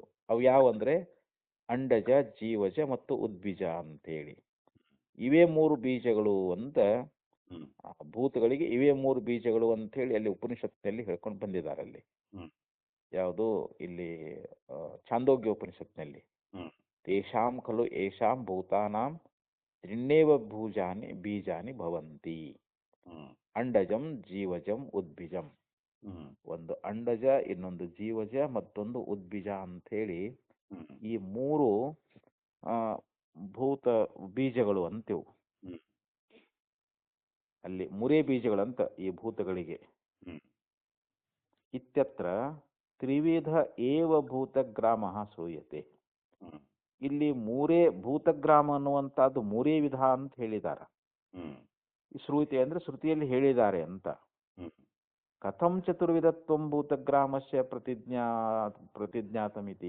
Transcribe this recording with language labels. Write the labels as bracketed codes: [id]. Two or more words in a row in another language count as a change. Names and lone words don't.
[kn] ಅವು ಯಾವಂದ್ರೆ ಅಂಡಜ, ಜೀವಜ ಮತ್ತು ಉದ್ಬೀಜ ಅಂತೇಳಿ. ಇವೇ ಮೂರು ಬೀಜಗಳು ಅಂತ, ಹ್ಮ್ ಆ ಭೂತಗಳಿಗೆ ಇವೇ ಮೂರು ಬೀಜಗಳು ಅಂತ ಹೇಳಿ ಅಲ್ಲಿ ಉಪನಿಷತ್ತಿನಲ್ಲಿ ಹೇಳ್ಕೊಂಡು ಬಂದಿದ್ದಾರೆ. ಅಲ್ಲಿ ಹ್ಮ್ ಯಾವುದು ಇಲ್ಲಿ ಛಾಂದೋಗ್ಯ ಉಪನಿಷತ್ನಲ್ಲಿ ಹ್ಮ್ [sa] ತೇಷಾಂ ಖಲು ಏಷಾಂ ಭೂತಾನಾಂ ತ್ರಿಣ್ಣೇವ ಬೀಜಾನಿ ಭವಂತಿ ಹ್ಮ್ ಅಂಡಜಂ ಜೀವಜಂ ಉದ್ಭಿಜಂ. ಹ್ಮ್ [kn] ಒಂದು ಅಂಡಜ, ಇನ್ನೊಂದು ಜೀವಜ, ಮತ್ತೊಂದು ಉದ್ಭಿಜ ಅಂಥೇಳಿ ಹ್ಮ್ ಈ ಮೂರು ಆ, ಭೂತ ಬೀಜಗಳು ಅಂತಿವು. ಹ್ಮ್ ಅಲ್ಲಿ ಮೂರೇ ಬೀಜಗಳಂತ ಈ ಭೂತಗಳಿಗೆ. ಹ್ಮ್ [sa] ಇತ್ಯತ್ರ ತ್ರಿವಿಧ ಏವ ಭೂತಗ್ರಾಮ ಶ್ರೂಯತೆ. ಹ್ಮ್ [kn] ಇಲ್ಲಿ ಮೂರೇ ಭೂತಗ್ರಾಮ ಅನ್ನುವಂಥದ್ದು ಮೂರೇ ವಿಧ ಅಂತ ಹೇಳಿದಾರ. ಹ್ಮ್ ಈ ಶ್ರೂಯತೆ ಅಂದ್ರೆ ಶ್ರುತಿಯಲ್ಲಿ ಹೇಳಿದ್ದಾರೆ ಅಂತ. ಹ್ಮ್ [sa] ಕಥಂ ಚತುರ್ವಿಧತ್ವಂ ಭೂತಗ್ರಾಮಸ್ಯ ಪ್ರತಿಜ್ಞಾತಮಿತಿ.